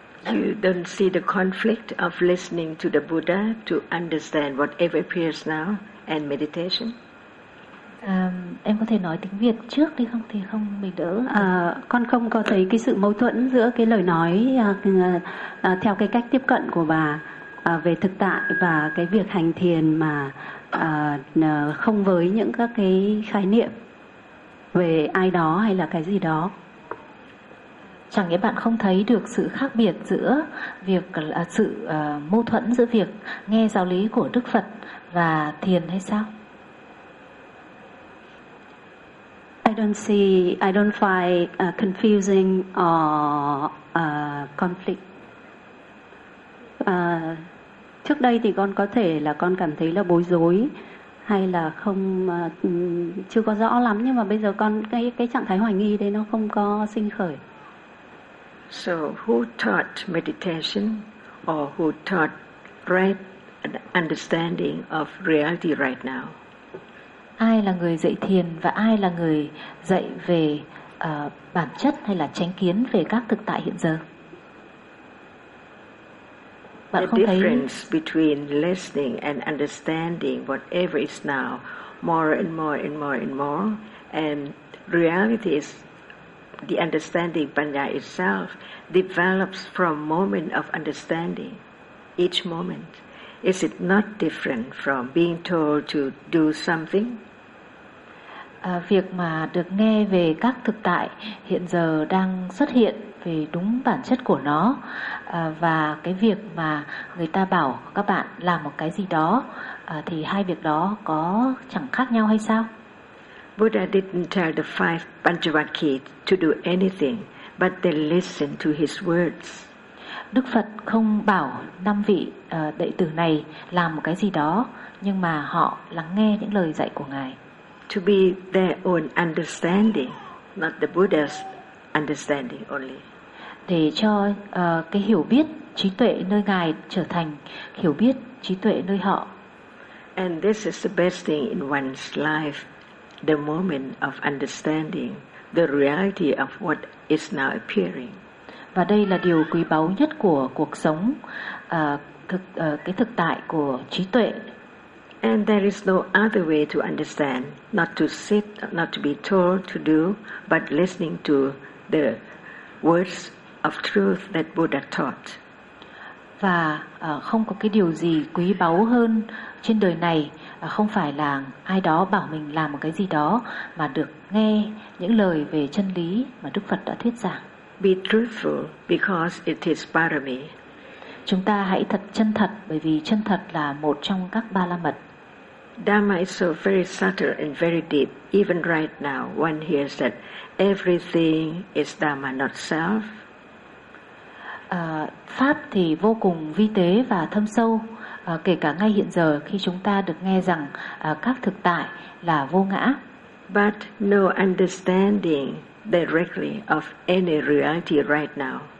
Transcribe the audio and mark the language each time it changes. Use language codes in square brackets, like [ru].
[en] You don't see the conflict of listening to the Buddha to understand whatever appears now and meditation? [vi] Em có thể nói tiếng Việt trước đi không? Thì không, mình đỡ. Con không có thấy cái sự mâu thuẫn giữa cái lời nói theo cái cách tiếp cận của bà về thực tại và cái việc hành thiền mà không với những các cái khái niệm về ai đó hay là cái gì đó. Chẳng nghĩa bạn không thấy được sự khác biệt giữa việc sự mâu thuẫn giữa việc nghe giáo lý của Đức Phật và thiền hay sao? [en] I don't find confusing or conflict. [vi] Trước đây thì con có thể là con cảm thấy là bối rối hay là không chưa có rõ lắm, nhưng mà bây giờ con cái trạng thái hoài nghi đấy nó không có sinh khởi. [en] So who taught meditation or who taught right understanding of reality right now? [vi] Ai là người dạy thiền và ai là người dạy về bản chất hay là chánh kiến về các thực tại hiện giờ? Bạn [en] the difference between listening and understanding whatever is now more and more and more and more, and reality is the understanding panya itself develops from moment of understanding, each moment. Is it not different from being told to do something? [vi] Việc mà được nghe về các thực tại hiện giờ đang xuất hiện về đúng bản chất của nó, và cái việc mà người ta bảo các bạn làm một cái gì đó, thì hai việc đó có chẳng khác nhau hay sao? [en] Buddha didn't tell the five Panchavaki to do anything, but they listened to his words. [vi] Đức Phật không bảo năm vị đệ tử này làm một cái gì đó, nhưng mà họ lắng nghe những lời dạy của Ngài. [en] To be their own understanding, not the Buddha's understanding only. [vi] Để cho cái hiểu biết trí tuệ nơi Ngài trở thành hiểu biết trí tuệ nơi họ. [en] And this is the best thing in one's life, the moment of understanding the reality of what is now appearing. [vi] Và đây là điều quý báu nhất của cuộc sống, cái thực tại của trí tuệ. [en] And there is no other way to understand, not to sit, not to be told to do, but listening to the words of truth that Buddha taught. [vi] Và không có cái điều gì quý báu hơn trên đời này, không phải là ai đó bảo mình làm một cái gì đó, mà được nghe những lời về chân lý mà Đức Phật đã thuyết giảng. [en] Be truthful because it is parami. [vi] Chúng ta hãy thật chân thật, bởi vì chân thật là một trong các ba la mật. [en] Dharma is so very subtle and very deep. Even right now, one hears that everything is Dharma, not self. [vi] Pháp thì vô cùng vi tế và thâm sâu. Kể cả ngay hiện giờ khi chúng ta được nghe rằng các thực tại là vô ngã. [en] But no understanding directly of any reality right now.